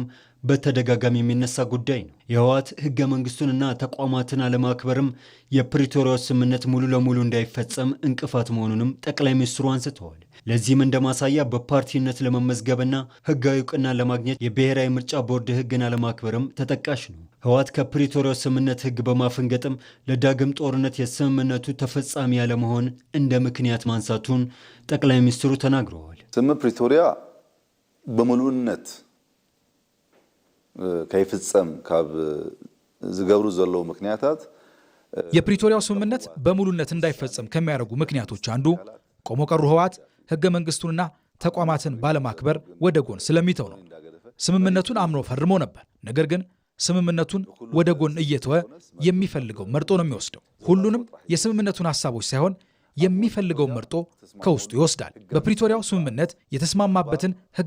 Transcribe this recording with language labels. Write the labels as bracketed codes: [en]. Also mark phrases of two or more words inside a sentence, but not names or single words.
[am] በተደጋጋሚ የሚነሳ ጉዳይ ነው። የህወሓት ህገ መንግስቱንና ተቋማትን አለማክበርም የፕሪቶሪያው ስምምነት ሙሉ ለሙሉ እንዳይፈጸም እንቅፋት መሆኑንም ጠቅላይ ሚኒስትሩ አንስተዋል። ለዚህም እንደማሳያ በፓርቲነት ለመመዝገብና ህጋዊ እውቅና ለማግኘት የብሔራዊ ምርጫ ቦርድ ህግን አለማክበርም ተጠቃሽ ነው። ህወሓት ከፕሪቶሪያው ስምምነት ህግ በማፈንገጥም ለዳግም ጦርነት የስምምነቱ ተፈጻሚ ያለመሆን እንደ ምክንያት ማንሳቱን ጠቅላይ ሚኒስትሩ ተናግረዋል። [ti] ስምምነት ፕሪቶሪያ በሙሉነት ከይፍጸም ካብ ዝገብሩ ዘለው ምክንያታት [am] የፕሪቶሪያው ስምምነት በሙሉነት እንዳይፈጸም ከሚያደርጉ ምክንያቶች አንዱ ቆሞ ቀሩ ህወሓት ህገ መንግስቱንና ተቋማትን ባለማክበር ወደ ጎን ስለሚተው ነው። ስምምነቱን አምኖ ፈርሞ ነበር። ነገር ግን ስምምነቱን ወደ ጎን እየተወ የሚፈልገው መርጦ ነው የሚወስደው። ሁሉንም የስምምነቱን ሐሳቦች ሳይሆን የሚፈልገውን መርጦ ከውስጡ ይወስዳል። በፕሪቶሪያው ስምምነት የተስማማበትን ህገ